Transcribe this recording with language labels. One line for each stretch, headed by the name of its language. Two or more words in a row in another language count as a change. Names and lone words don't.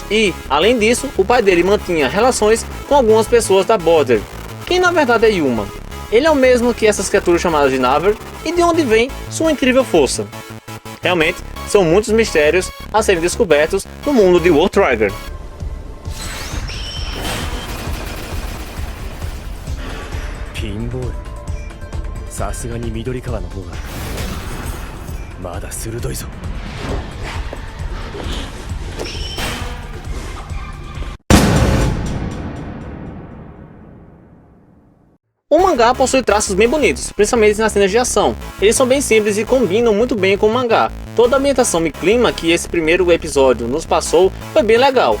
Portuguese: E, além disso, o pai dele mantinha relações com algumas pessoas da Border. Quem na verdade é Yuma? Ele é o mesmo que essas criaturas chamadas de Naver, e de onde vem sua incrível força? Realmente, são muitos mistérios a serem descobertos no mundo de World Trigger.
Japanese: ピンボール、さすがに緑川の方がまだ鋭いぞ。
Portuguese: O mangá possui traços bem bonitos, principalmente nas cenas de ação. Eles são bem simples e combinam muito bem com o mangá. Toda a ambientação e clima que esse primeiro episódio nos passou foi bem legal.